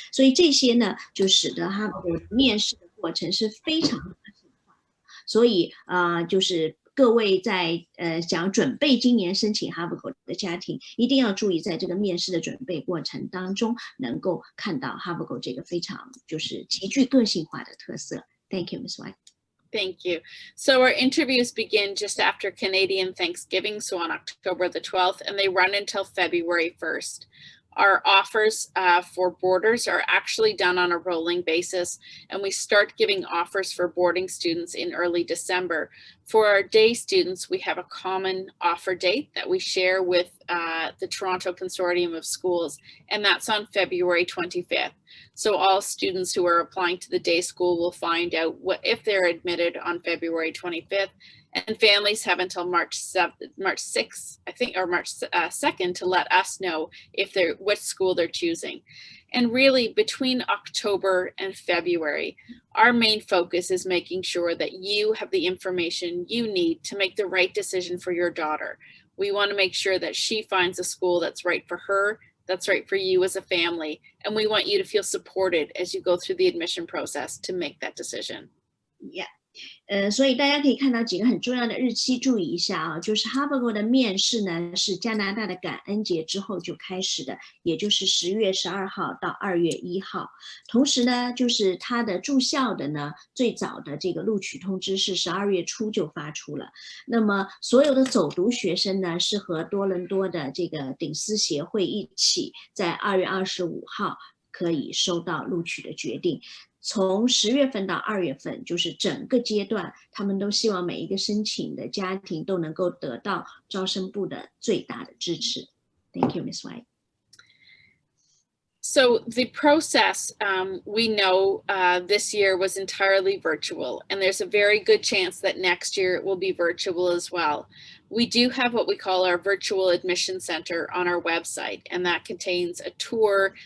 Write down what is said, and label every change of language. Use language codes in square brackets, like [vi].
[zh] 所以这些呢，就使得他们面试的过程是非常个性化。所以就是各位在想准备今年申请 Havergal 的家庭，一定要注意在这个面试的准备过程当中，能够看到 Havergal 这个非常就是极具个性化的特色。 [en] Thank you, Ms. White. Thank you. So our interviews begin just after Canadian Thanksgiving, so on October the 12th, and they run until February 1st. Our offers for boarders are actually done on a rolling basis, and we start giving offers for boarding students in early December. For our day students, we have a common offer date that we share with the Toronto Consortium of Schools, and that's on February 25th. So all students who are applying to the day school will find out if they're admitted on February 25th. And families have until March 6th, I think, or March 2nd to let us know if which school they're choosing. And really between October and February, our main focus is making sure that you have the information you need to make the right decision for your daughter. We want to make sure that she finds a school that's right for her, that's right for you as a family. And we want you to feel supported as you go through the admission process to make that decision. Yeah. [zh] 所以大家可以看到几个很重要的日期，注意一下啊，就是 Havergal 的面试呢是加拿大的感恩节之后就开始的，也就是10月12号到2月1号。同时呢，就是他的住校的呢，最早的这个录取通知是12月初就发出了。那么所有的走读学生呢，是和多伦多的这个顶私协会一起，在2月25号可以收到录取的决定。从10月份到2月份，就是整个阶段，他们都希望每一个申请的家庭都能够得到招生部的最大的支持。 [en] Thank you, Ms. White. So the process, we know this year was entirely virtual, and there's a very good chance that next year it will be virtual as well. We do have what we call our virtual admission center on our website, and that contains a tour.